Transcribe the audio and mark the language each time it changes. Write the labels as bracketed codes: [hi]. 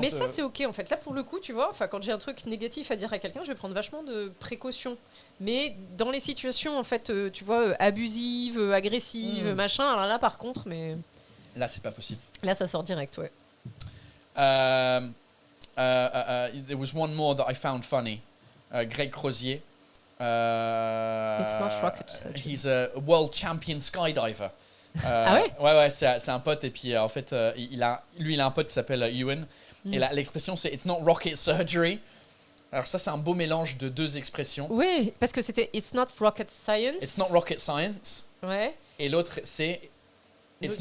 [fr] Mais ça, c'est ok en fait. Là, pour le coup, tu vois, quand j'ai un truc négatif à dire à quelqu'un, je vais prendre vachement de précautions. Mais dans les situations, en fait, tu vois, abusives, agressives, machin, alors là, par contre, mais. Là, c'est pas possible. Là, ça sort direct, ouais. [en] There was one more that I found funny. Greg Crozier. It's not rocket surgery. He's a world champion skydiver. [fr] Ah ouais? Ouais, c'est un pote et puis en fait, il a un pote qui s'appelle Ewan. Et l'expression c'est [en] It's not rocket surgery. [fr] Alors ça, c'est un beau mélange de deux expressions. Oui, parce que c'était [en] It's not rocket science. It's not rocket science. [fr] Ouais. Et l'autre, c'est It's